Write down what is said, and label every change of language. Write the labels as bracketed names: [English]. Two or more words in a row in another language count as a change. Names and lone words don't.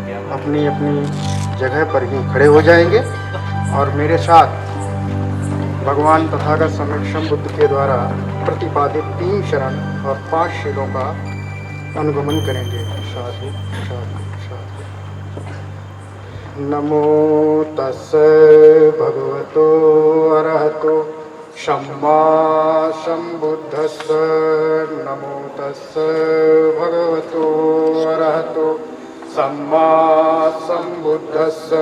[Hindi] अपनी अपनी जगह पर ही खड़े हो जाएंगे और मेरे साथ भगवान तथागत समेक्षम बुद्ध के द्वारा प्रतिपादित 3 शरण और 5 शीलों का अनुगमन करेंगे। [Pali] साधु साधु साधु। नमो तस्से भगवतो अरहतो सम्मा सम्बुद्धस्से। नमो तस्से भगवतो अरहतो सम्मा सम्बुद्धस्से।